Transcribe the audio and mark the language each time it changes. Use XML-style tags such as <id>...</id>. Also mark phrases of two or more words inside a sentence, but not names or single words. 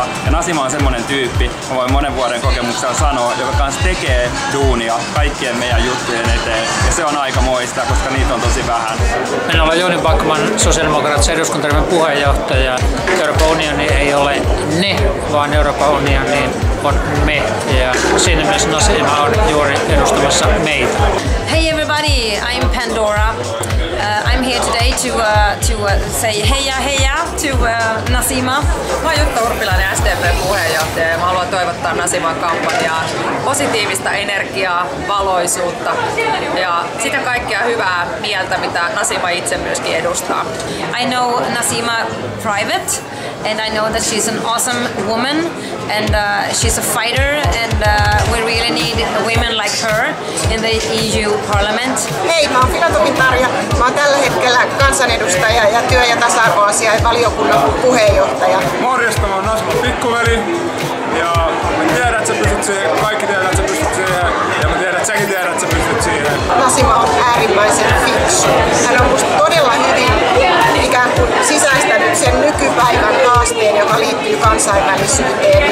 <fi>Ja Nasima on semmonen tyyppi, mä voin monen vuoden kokemuksella sanoa, joka kanssa tekee duunia kaikkien meidän juttujen eteen. Ja se on aika moista, koska niitä on tosi vähän. Minä olen Jouni Backman, sosiaalidemokraattisen eduskuntaryhmän puheenjohtaja. Euroopan unioni ei ole ne, vaan Euroopan unioni on me. Ja siinä mielessä Nasima on juuri edustamassa meitä.</fi> <en>Hey everybody, I'm Pandora. I'm here today to say</en> <fi>heija heija</fi> <en>to Nasima.</en> <fi>Mä oon Jutta Urpilainen, SDP-puheenjohtaja, ja mä haluan toivottaa Nasiman kampanjaan positiivista energiaa, valoisuutta ja sitä kaikkea hyvää mieltä, mitä Nasima itse myöskin edustaa.</fi> <en>I know Nasima private and I know that she's an awesome woman and she's a fighter and we really need women like her in the EU Parliament.</en> <fi>Hei, mä oon Filatopin Tarja. Mä oon tällä hetkellä kansanedustaja ja työ- ja tasa-arvoasiain valiokunnan puheenjohtaja. Morjesta, mä oon Nasiman pikkuveli. Ja mä tiedän, että sä pystyt siihen. Kaikki tiedät, että sä pystyt siihen. Ja mä tiedän, että säkin tiedät, että sä pystyt siihen. Nasima on äärimmäisen fiksu. Hän on musta todella hyvin ikään kuin sisäistänyt sen nykypäivän haasteen, joka liittyy kansainvälisyyteen.</fi>